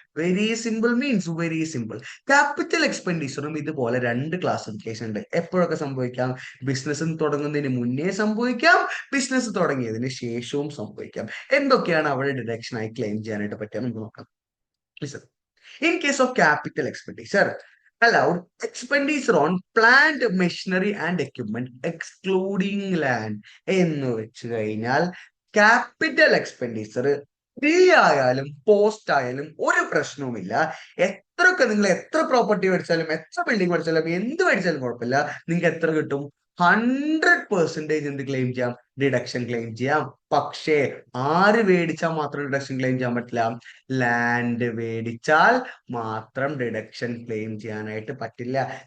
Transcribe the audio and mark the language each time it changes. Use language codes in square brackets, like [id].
[ml] Very simple means very simple. Capital എക്സ്പെൻഡിച്ചറും ഇതുപോലെ 2 classification ഉണ്ട്. എപ്പോഴൊക്കെ സംഭവിക്കാം? ബിസിനസ് തുടങ്ങുന്നതിന് മുന്നേ സംഭവിക്കാം, ബിസിനസ് തുടങ്ങിയതിന് ശേഷവും സംഭവിക്കാം. എന്തൊക്കെയാണ് അവിടെ ഡിഡക്ഷൻ ആയി ക്ലെയിം ചെയ്യാനായിട്ട് പറ്റുക നമുക്ക് നോക്കാം. [en] Listen. In case of capital expenditure, allowed expenditure on plant machinery and equipment excluding land [ml] എന്ന് വെച്ച് കഴിഞ്ഞാൽ ക്യാപിറ്റൽ എക്സ്പെൻഡിച്ചർ ഫ്രീ ആയാലും പോസ്റ്റ് ആയാലും ഒരു പ്രശ്നവുമില്ല. എത്ര പ്രോപ്പർട്ടി മേടിച്ചാലും, എത്ര ബിൽഡിംഗ് മേടിച്ചാലും, എന്ത് മേടിച്ചാലും കുഴപ്പമില്ല. നിങ്ങൾക്ക് എത്ര കിട്ടും? 100% എന്ത് ക്ലെയിം ചെയ്യാം? ഡിഡക്ഷൻ ക്ലെയിം ചെയ്യാം. പക്ഷേ ആര് മേടിച്ചാൽ മാത്രം ഡിഡക്ഷൻ ക്ലെയിം ചെയ്യാൻ പറ്റില്ല? ലാൻഡ് മേടിച്ചാൽ മാത്രം ഡിഡക്ഷൻ ക്ലെയിം ചെയ്യാനായിട്ട് പറ്റില്ല.